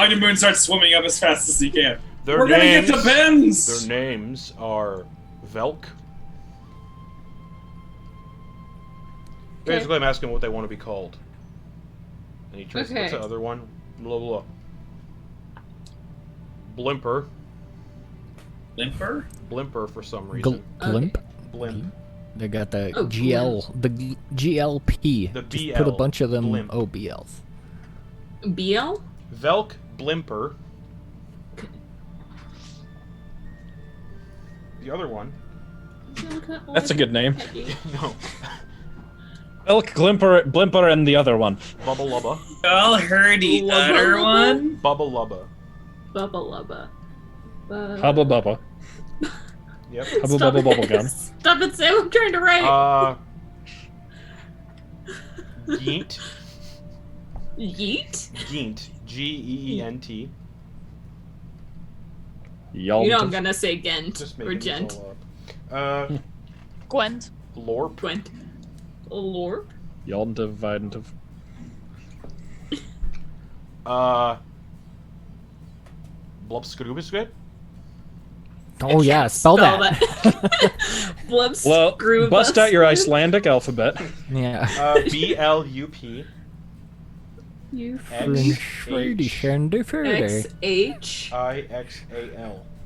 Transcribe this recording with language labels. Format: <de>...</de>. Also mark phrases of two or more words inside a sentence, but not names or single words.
<en>Ogden Boon starts swimming up as fast as he can. Their We're names, gonna get the BAMs! Their names are Velk. Basically, I'm asking what they want to be called. And he tries Okay. what's the other one? Blah, blah, blah. Blimper. Limper? Blimper for some reason. Glimp? Blimp. They got the Oh, GLP. The Just BL. put a bunch of them Blimp. OBLs. BL? Velk Blimper. The other one. That's a good name. No. Elk, Blimper, and the other one. Bubble Lubba. Y'all heard the Lubba other Lubba? one? Bubble Lubba. Bubba Lubba. Hubba Bubba. Yep. Hubba Stop Bubba it. Bubble Gum. Stop it, Sam. I'm trying to write. Geent. Yeet? Geent. Geent. You know I'm Yalt. gonna say Gent Just or making Gent. this all up. Gwent. Lorp. Gwent. Lorp? Yaldentiv, Videntiv. Blubscrubisquit. Oh yeah, spell that. Blubs. Well, bust out your Icelandic alphabet. Yeah. BLUP. You Swedish and X H IXAL.</en>